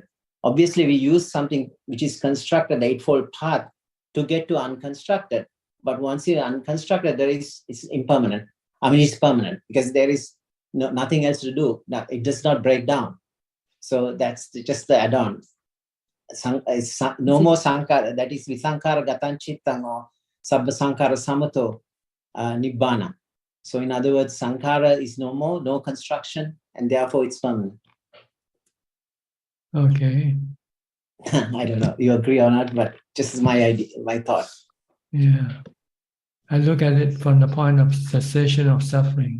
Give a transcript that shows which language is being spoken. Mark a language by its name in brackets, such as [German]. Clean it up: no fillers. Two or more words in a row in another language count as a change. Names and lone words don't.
[English] Obviously, we use something which is constructed, the Eightfold Path, to get to unconstructed. But once you're unconstructed, it's impermanent. I mean, it's permanent because there is nothing else to do. Now, it does not break down. So that's just the add-on. No more sankara, that is [Pali] visankara gatan chittang [English] or [Pali] sabba sankara samato nibbana. [English] So in other words, sankara is no more, no construction, and therefore it's permanent. Okay. I don't know, you agree or not, but just is my idea, my thought. Yeah. I look at it from the point of cessation of suffering.